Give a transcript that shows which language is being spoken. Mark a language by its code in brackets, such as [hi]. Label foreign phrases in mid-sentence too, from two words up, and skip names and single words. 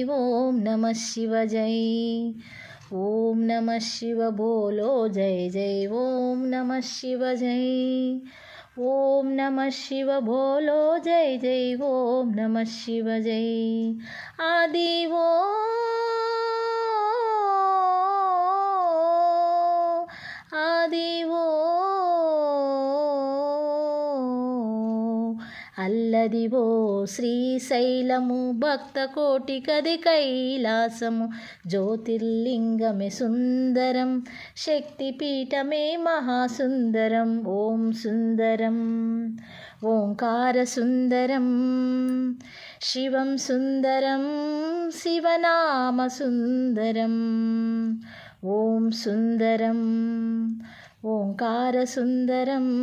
[hi] ओम नमः शिव जय। ओम नमः शिव बोलो जय जय। ओम नमः शिव जय। ओम नमः शिव बोलो जय जय। ओम नमः शिव जय। [te] ఆది వో ఆదివో అల్లదివో శ్రీశైలము భక్త కోటికది కైలాసము జ్యోతిర్లింగమే సుందరం శక్తిపీఠమే మహాసుందరం ఓం సుందరం ఓంకార సుందరం శివం సుందరం శివనామ సుందరం ఓం సుందరం ఓంకార సుందరం